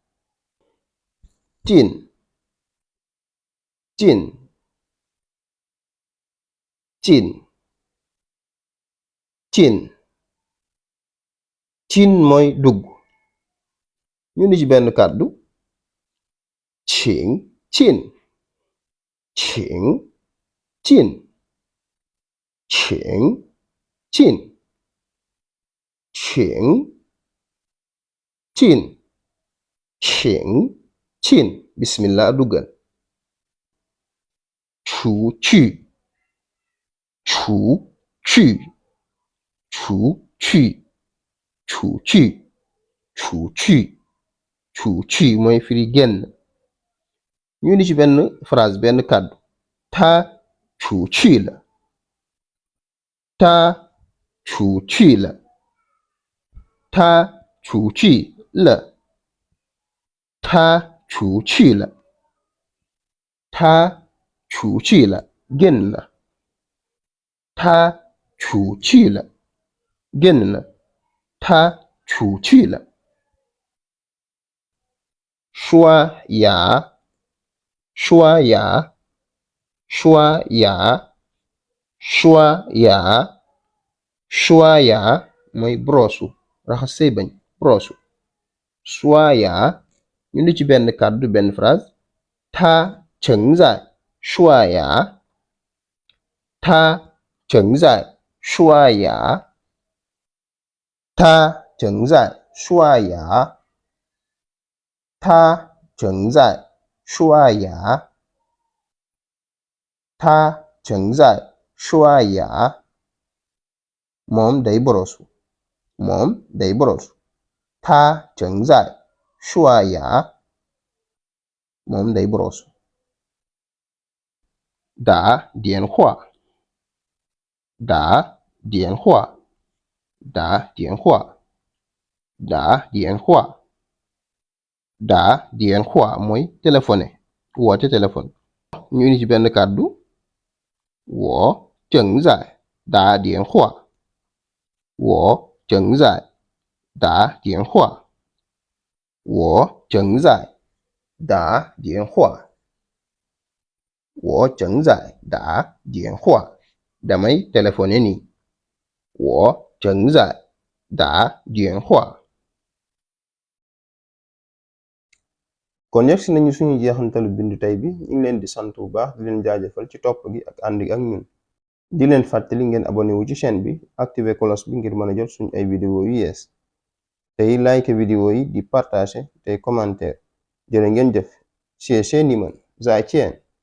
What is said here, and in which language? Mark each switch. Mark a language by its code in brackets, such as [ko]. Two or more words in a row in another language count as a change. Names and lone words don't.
[zh] 进进进进进 [wo] mooy dugg ñu ni ci benn kàddu [zh] 请进请进请进请进请进 [wo] bismillah duggal [zh] 出去出去出去出去出去出去 [wo] mooy firi génn ñu ni ci benn phrase benn kàddu [zh] 他出去了他出去了他出去了他出去了他出去了 [wo] génn na [zh] 他出去了 [wo] génn na [zh] 他出去了刷牙刷牙刷牙刷牙刷牙 [wo] mooy brosu raxas say bañ brosu 刷牙 ñu ni ci benn kàddu benn phrase [zh] 他正在刷牙他正在刷牙他正在刷牙他正在刷牙他正在刷牙 [wo] moom day borosu moom day borosu [zh] 他正在刷牙 [wo] moom day borosu [zh] 打电话打电话打电话打电话打电话 [wo] mooy téléphoné woote téléphone ñu ni ci benn kàddu [zh] 我正在打电话我正在打电话我正在打电话我正在打电话 [wo] damay téléphoné nii [zh] 我正在打电话 [wo] kon yegsi nañu suñu jeexantalu bindu tey bi ñu ngi leen di sant bu baax di leen jaajëfal ci topp gi ak ànd gi ak ñun di leen fàttali ngeen abonné wu ci chaîne bi activer cloche bi ngir mën a jot suñu ay vidéo yu yees tey like vidéo yi di partager tey commentaire jërë ngeen jëf [zh] 谢谢你们再见